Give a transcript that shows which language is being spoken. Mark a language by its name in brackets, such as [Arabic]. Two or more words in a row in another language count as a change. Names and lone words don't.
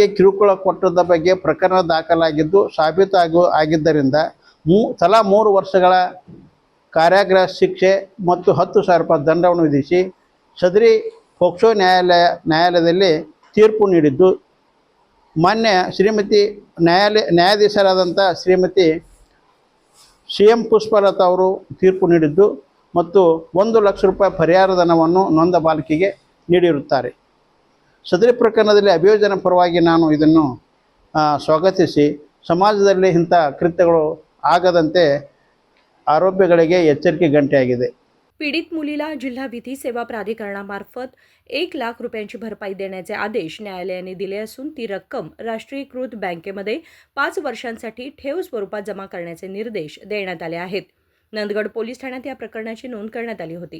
[Kannada] ಕಿರುಕುಳ ಕೊಟ್ಟದ ಬಗ್ಗೆ ಪ್ರಕರಣ ದಾಖಲಾಗಿದ್ದು ಆಗಿದ್ದರಿಂದ ತಲಾ 3 ವರ್ಷಗಳ ಕಾರ್ಯಾಗಾರ ಶಿಕ್ಷೆ ಮತ್ತು 10,000 ರೂಪಾಯಿ ದಂಡವನ್ನು ವಿಧಿಸಿ ಸದರಿ ಪೋಕ್ಸೋ ನ್ಯಾಯಾಲಯದಲ್ಲಿ ತೀರ್ಪು ನೀಡಿದ್ದು ಮಾನ್ಯ ಶ್ರೀಮತಿ ನ್ಯಾಯಾಧೀಶರಾದಂಥ ಶ್ರೀಮತಿ CM ಪುಷ್ಪಲತಾ ಅವರು ತೀರ್ಪು ನೀಡಿದ್ದು ಮತ್ತು 1 ಲಕ್ಷ ರೂಪಾಯಿ ಪರಿಹಾರ ಧನವನ್ನು ನೊಂದ ಬಾಲಕಿಗೆ ನೀಡಿರುತ್ತಾರೆ। ಸದರಿ ಪ್ರಕರಣದಲ್ಲಿ ಅಭಿಯೋಜನ ಪರವಾಗಿ ನಾನು ಇದನ್ನು ಸ್ವಾಗತಿಸಿ ಸಮಾಜದಲ್ಲಿ ಇಂಥ ಕೃತ್ಯಗಳು ಆಗದಂತೆ आरोपीಗಳಿಗೆ ಎಚ್ಚರಿಕೆ ಗಂಟೆಯಾಗಿದೆ। [Marathi] पीडित मुलीला जिल्हा विधी सेवा प्राधिकरणामार्फत 1 लाख रुपयांची भरपाई देण्याचे आदेश न्यायालयाने दिले असून ती रक्कम राष्ट्रीयकृत बँकेमध्ये 5 वर्षांसाठी ठेव स्वरूपात जमा करण्याचे निर्देश देण्यात आले आहेत। नंदगड पोलीस ठाण्यात या प्रकरणाची नोंद करण्यात आली होती।